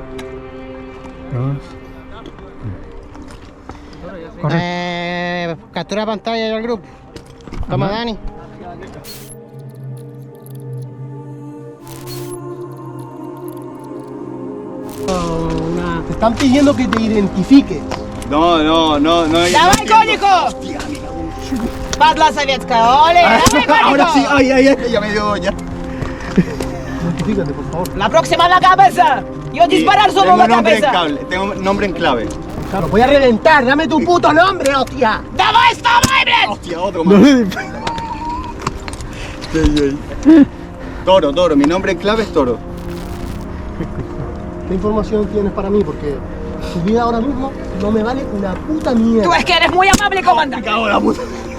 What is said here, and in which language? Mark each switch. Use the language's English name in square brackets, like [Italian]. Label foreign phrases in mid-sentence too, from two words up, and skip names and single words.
[Spanish] Dos. Corre. Captura pantalla del grupo. Toma, Ajá. Dani. Te están pidiendo que te identifiques. No. [Russian] Давай, Конику! Падла советская, оле! Давай, [Spanish] Ahora sí, [Russian] Конику! [Spanish] ya me dio ya. Identifícate, por favor. La próxima la cabeza! Yo disparar solo la cabeza! Tengo nombre en clave. Claro, voy a reventar. Dame tu puto nombre, hostia. [Russian] Давай, вставай, блядь! [Spanish] Hostia, otro más. Toro, mi nombre en clave es Toro. ¿Qué información tienes para mí? Porque tu vida ahora mismo no me vale una puta mierda. Tú es que eres muy amable, comandante. Cago en la puta.